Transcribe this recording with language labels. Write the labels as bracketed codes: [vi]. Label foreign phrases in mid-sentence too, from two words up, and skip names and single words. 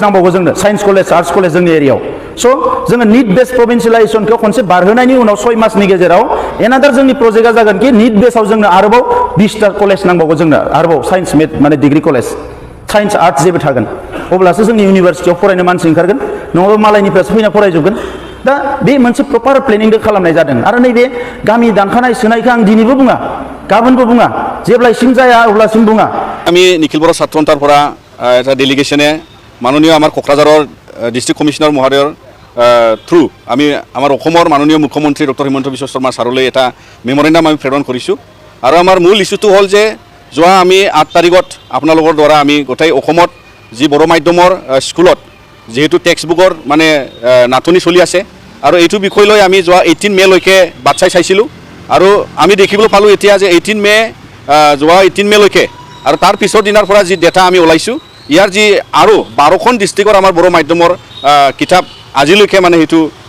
[brx] नांबावगौ जोंनो [en] science college arts college [brx] जोंनि एरियायाव स' जोङो निट बेस प्रभिन्सियेलाइजेसनखौ खनसे बारहोनायनि उनाव 6 मासनि गेजेराव एनादार जोंनि प्रजेक्टआ जागोन कि निट बेसाव जोंनो आरोबाव 20टा कलेज नांबावगौ जोंनो आरोबाव साइन्स माने [en] degree college science arts [brx] जेबो थागोन अब्लासो जोंनि इउनिभारसिटियाव फरायनो मानसि ओंखारगोन नङाबा मालायनिफ्रायसो फैना फरायजोबगोन दा बे मोनसे [en] proper planning [brx] खालामनाय जादों आरो नैबे गामि दानखानाय सोनायखौ आं दिनैबो बुङा गाबोनबो बुङा जेब्लासिम जाया अब्लासिम बुङा [as] আমি নিখিল বড়ো ছাত্ৰ সন্থাৰ পৰা এটা ডেলিগেশ্যনে মাননীয় আমাৰ কোকৰাঝাৰৰ [en] district commissioner [as] মহোদয়ৰ থ্ৰু আমি আমাৰ অসমৰ মাননীয় মুখ্যমন্ত্ৰী ডক্টৰ হিমন্ত বিশ্ব শৰ্মা ছাৰলৈ এটা মেমৰেণ্ডাম আমি প্ৰেৰণ কৰিছোঁ আৰু আমাৰ মূল ইছ্যুটো হ'ল যে যোৱা আমি 8 তাৰিখত আপোনালোকৰ দ্বাৰা আমি গোটেই অসমত যি বড়ো মাধ্যমৰ স্কুলত যেহেতু [en] text book [as] মানে নাটনি চলি আছে আৰু এইটো বিষয় লৈ আমি যোৱা 18 মেলৈকে বাট চাইছিলোঁ আৰু আমি দেখিবলৈ পালোঁ এতিয়া যে 18 মে যোৱা 18 মেলৈকে আৰু তাৰ পিছৰ দিনাৰ পৰা যি ডেটা আমি ওলাইছোঁ ইয়াৰ যি আৰু 12খন ডিষ্ট্ৰিক্টৰ আমাৰ বড়ো মাধ্যমৰ কিতাপ আজিলৈকে মানে সেইটো